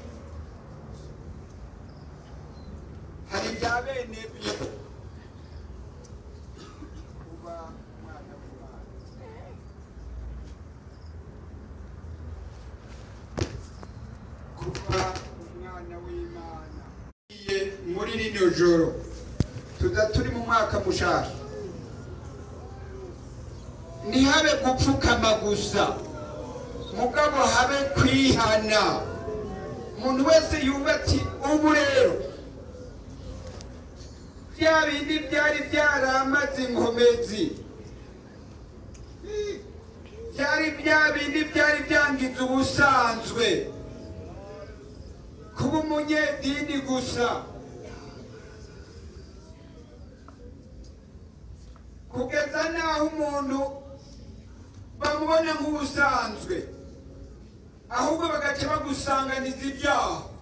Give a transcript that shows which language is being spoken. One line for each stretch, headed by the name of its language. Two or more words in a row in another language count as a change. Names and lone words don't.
Rundi: hari ibya bene vyo kuba umwana w'Imana kuba umwana w'Imana muri rino joro tuza turi mu mwaka mushasha ntihabe gupfukama gusa mugabo habe kwihana umuntu wese yumva ati ubu rero bya bindi byari byaramaze inkomezi byari bya bindi byari byangiza ubusanzwe kuba umunyedini gusa kugeza naho umuntu bamubona nk'ubusanzwe ahubwo bagaca bagusanganiza ibyaha